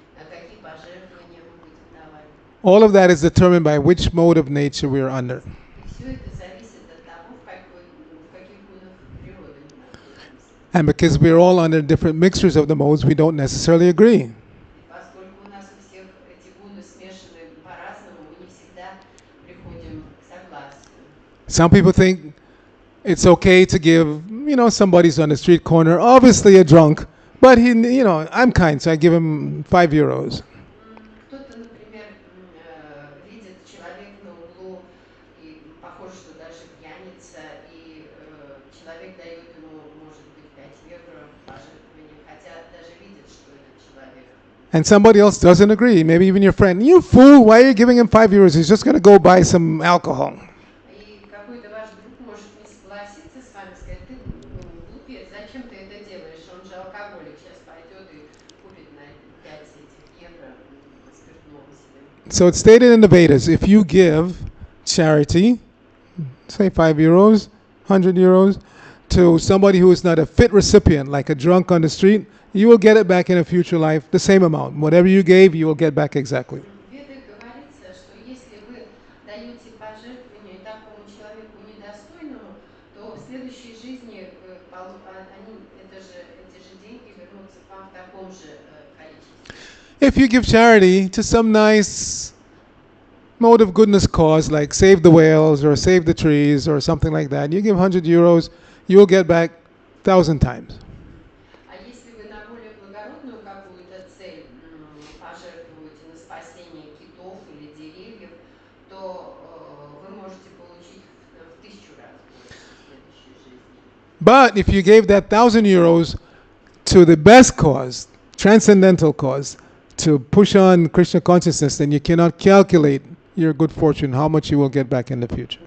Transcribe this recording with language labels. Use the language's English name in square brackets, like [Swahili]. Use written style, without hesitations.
[Russian] какие пожертвования мы будем давать. [English] All of that is determined by which mode of nature we are under. [Russian] И все это зависит от того, в каких гунах природы мы находимся. [English] And because we're all under different mixtures of the modes, we don't necessarily agree. [Russian] И поскольку у нас у всех эти гуны смешаны по-разному, мы не всегда приходим к согласию. [English] Some people think it's okay to give, somebody's on the street corner, obviously a drunk, but I'm kind, so I give him €5. [Russian] Кто-то, например, видит человека на углу, и похоже, что даже пьяница, и человек дает ему, может быть, 5 евро пожертвования, хотя даже видит, что этот человек. [English] And somebody else doesn't agree, maybe even your friend. You fool, why are you giving him €5? He's just going to go buy some alcohol. [Russian] И какой-то ваш друг может не согласиться с вами, сказать, ты глупец, зачем ты это делаешь? Он же алкоголик, сейчас пойдет и купит на 5 этих евро спиртного себе. [English] So it's stated in the Vedas, if you give charity, say €5, €100, to somebody who is not a fit recipient, like a drunk on the street, you will get it back in a future life, the same amount. Whatever you gave, you will get back exactly. [Russian] В Ведах говорится, что если вы даете пожертвование такому человеку недостойному, то в следующей жизни эти же деньги вернутся к вам в таком же количестве. [English] If you give charity to some nice mode of goodness cause, like save the whales or save the trees or something like that, you give €100, you will get back 1,000 times. [Russian] А если вы на более благородную какую-то цель пожертвуете на спасение китов или деревьев, то вы можете получить в 1000 раз больше в следующей жизни. [English] But if you gave that €1,000 to the best cause, transcendental cause, to push on Krishna consciousness, then you cannot calculate your good fortune, how much you will get back in the future.